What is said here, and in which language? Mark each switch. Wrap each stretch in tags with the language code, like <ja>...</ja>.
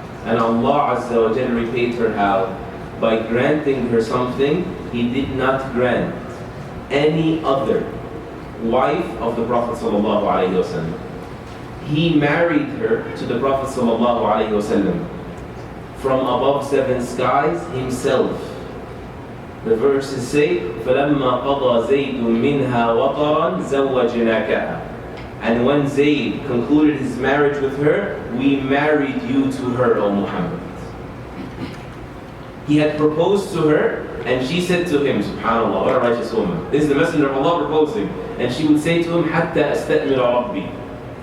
<en>And Allah Azza wa Jalla repaid her how? By granting her something He did not grant any other wife of the Prophet sallallahu alaihi wasallam. He married her to the Prophet sallallahu alaihi wasallam from above 7 skies himself. The verses say,</en> <ar>فَلَمَّا قَضَى زَيْدٌ مِّنْهَا وَطَرًا زَوَّجْنَاكَهَا.</ar> <en>And when Zayd concluded his marriage with her, we married you to her, O Muhammad. He had proposed to her, and she said to him, subhanAllah, what a righteous woman. This is the Messenger of Allah proposing. And she would say to him,</en> <ar>حَتَّى أَسْتَأْمِرَ رَبِّي.</ar>